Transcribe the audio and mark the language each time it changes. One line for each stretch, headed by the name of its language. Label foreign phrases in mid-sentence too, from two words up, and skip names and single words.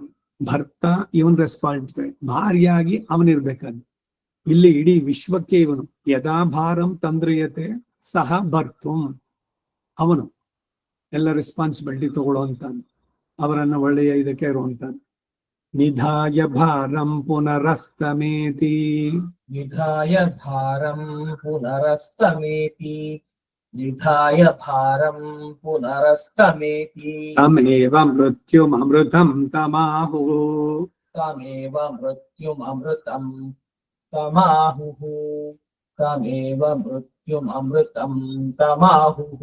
Kannada: ಭರ್ತ ಇವನ್ ರೆಸ್ಪಾನ್ಸಿಬಿಲಿಟಿ, ಭಾರ್ಯಾಗಿ ಅವನಿರ್ಬೇಕಾದ್ರೆ. ಇಲ್ಲಿ ಇಡೀ ವಿಶ್ವಕ್ಕೆ ಇವನು
Sanskrit: ಯದಾ ಭಾರಂ ತಂದ್ರಿಯತೆ ಸಹ ಭರ್ತುಂ,
Kannada: ಅವನು ಎಲ್ಲ ರೆಸ್ಪಾನ್ಸಿಬಿಲಿಟಿ ತಗೊಳ್ಳೋ ಅಂತಾನೆ. ಅವರನ್ನ ಒಳ್ಳೆಯ ಇದಕ್ಕೆ ಇರುವಂತಾನೆ.
Sanskrit: ನಿಧಾಯ ಭಾರಂ ಪುನರಸ್ತಮೇತಿ, ನಿಧಾಯ ಭಾರಂ ಪುನರಸ್ತಮೇತಿ, ನಿಧಾಯ ಭಾರಂ ಪುನರಸ್ತಮೇತಿ. ತಮೇವ ಮೃತ್ಯುಮೃತಂ ತಮಾಹುಃ, ತಮೇವ ಮೃತ್ಯುಮೃತಂ ತಮಾಹುಃ, ತಮೇವ ಮೃತ್ಯುಮೃತಂ ತಮಾಹುಃ.